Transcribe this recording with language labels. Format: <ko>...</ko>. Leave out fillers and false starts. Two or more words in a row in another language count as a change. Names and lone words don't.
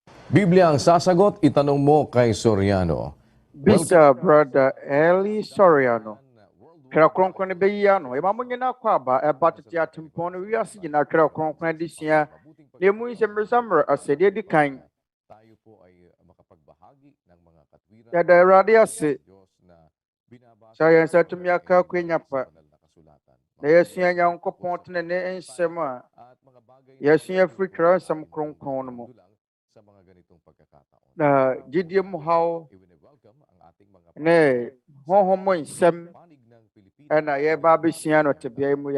<tl>Biblia ang sasagot, itanong mo kay Soriano.</tl> <ak>Bisa Brother Eli Soriano. Twerɛ Kronkron bɛyi ano. Ema mo nyina kɔ aba ɛba Tete Atempɔn no wiase nyinaa Twerɛ Kronkron adesua. Na emu nsɛmmisa mmerɛ asɛdeɛ di kan.</ak> <tl>Tayo po ay makapagbahagi ng mga katwiran.</tl> <ak>Yɛda Awurade ase. Sa yɛn nsa tumi aka akwanya pa. Na yɛsua Nyankopɔn tene ne nsɛm a yɛsua firi Twerɛ nsɛm Kronkron no mu. Na gyidie mu haw ne honhom mu nsɛm ɛna yɛba abɛsua no tebea mu.</ak>